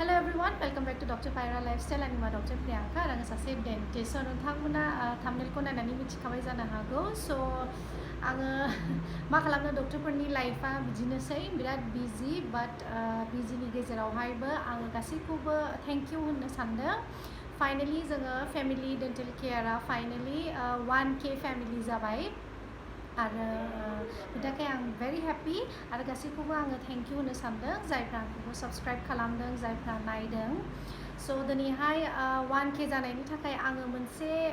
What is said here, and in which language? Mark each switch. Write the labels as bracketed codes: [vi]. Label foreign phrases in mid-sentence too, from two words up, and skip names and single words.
[en] everyone, welcome back to Dr. Pyra Lifestyle and Dr. Priyanka. [brx] आं सासे डेन्टिस्ट नोंथांमोना थाम्बनेलखौ नायनानै मिथिखाबाय जानो हागौ स' आङो मा खालामनो डक्टरफोरनि लाइफआ बिदिनोसै बिराद बिजि बाट बिजिनि गेजेरावहायबो आङो गासैखौबो [en] thank you [brx] होननो सानदों फाइनालि जोङो फेमिलि डेन्टेल केयारा फाइनालि 1K फेमिलि जाबाय आरो बिनि थाखाय आं [en] very happy [brx] आरो गासैखौबो आङो [en] thank you [brx] होनो सानदों जायफ्रा आंखौ साबस्क्राइब खालामदों जायफ्रा नायदों स' दिनैहाय 1K जानायनि थाखाय आङो मोनसे